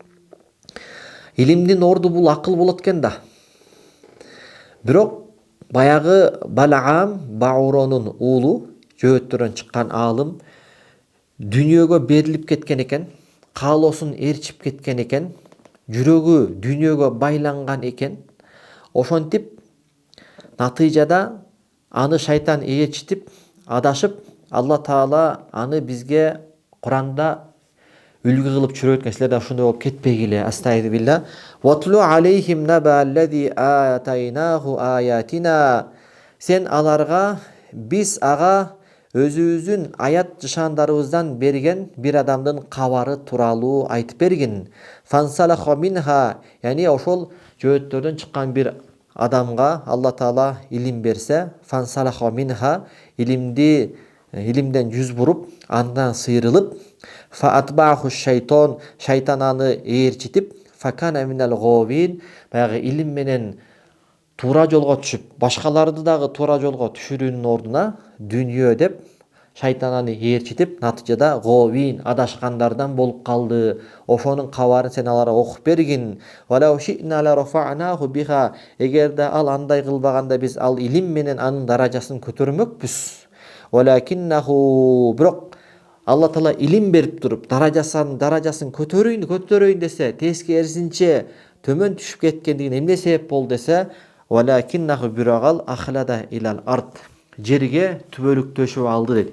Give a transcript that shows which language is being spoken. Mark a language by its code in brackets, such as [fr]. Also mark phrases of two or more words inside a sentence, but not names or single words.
[ky] Илимдин орду бул акыл болот экен да. Бирок баягы Балаам, Бауронун уулу, жөөттөрдөн чыккан аалым, дүнүйөгө берилип кеткен экен, каалоосун ээрчип кеткен экен, жүрөгү дүнүйөгө байланган экен. Ошентип натыйжада аны шайтан ээрчитип, адашып, Алла Таала аны бизге Куранда үлгү кылып түшүрөт экен. Силер да ошондой болуп кетпегиле. [ar] أستغفر الله. واتل عليهم نبأ الذي آتيناه آياتنا. [ky] Сен аларга биз ага өзүбүздүн аят жышандарыбыздан берген бир адамдын кабары тууралуу айтып бергин. [ar] فانسلخ منها, [ky] яни ошол жөөттөрдөн чыккан бир адамга Алла Таала илим берсе, [ar] فانسلخ منها, [ky] илимден жүз буруп, андан сыйрылып, [ar] فأتبعه الشيطان, [ky] шайтан аны ээрчитип, [ar] فكان من الغاوين, [ky] баягы илим менен туура жолго түшүп, башкаларды дагы туура жолго түшүрүүнүн ордуна дүнүйө деп шайтан аны ээрчитип, натыйжада говин, адашкандардан болуп калды. Ошонун кабарын сен аларга окуп бергин. [ar] ولو شئنا لرفعناه بها, [ky] эгерде ал андай кылбаганда биз ал илим менен анын даражасын көтөрмөкпүз. Валакиннаху, бирок Алла Таала илим берип туруп, даражасын көтөрөйүн десе, тескерисинче төмөн түшүп кеткендигине эмне себеп болду десе, валакиннаху, бирок ал [ar] أخلد إلى الأرض, [ky] жерге түбөлүктөшүп алды дейт.